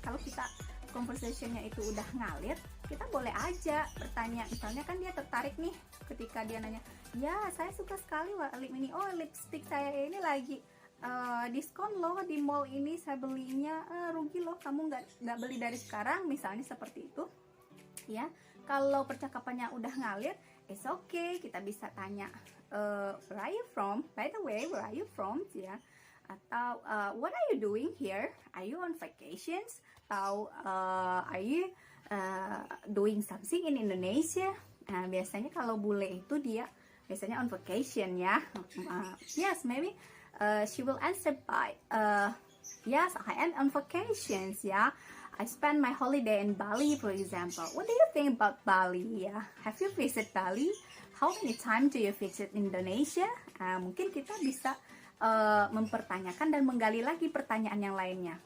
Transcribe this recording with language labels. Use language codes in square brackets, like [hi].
[id] Kalau kita conversationnya itu udah ngalir, kita boleh aja bertanya. Misalnya kan dia tertarik nih ketika dia nanya, ya saya suka sekali lip ini, oh lipstick saya ini lagi diskon loh di mall ini, saya belinya rugi loh, kamu nggak beli dari sekarang, misalnya seperti itu ya. Kalau percakapannya udah ngalir, [en] it's okay, [id] kita bisa tanya [en] where are you from, by the way, where are you from ya, atau what are you doing here, are you on vacations, atau are you doing something in Indonesia. [id] Nah, biasanya kalau bule itu dia biasanya [en] on vacation [id] ya. [en] Yes, maybe she will answer by yes, I am on vacations ya. I spend my holiday in Bali, for example. What do you think about Bali? Yeah, have you visited Bali? How many times do you visit Indonesia? [id] Mungkin kita bisa mempertanyakan dan menggali lagi pertanyaan yang lainnya.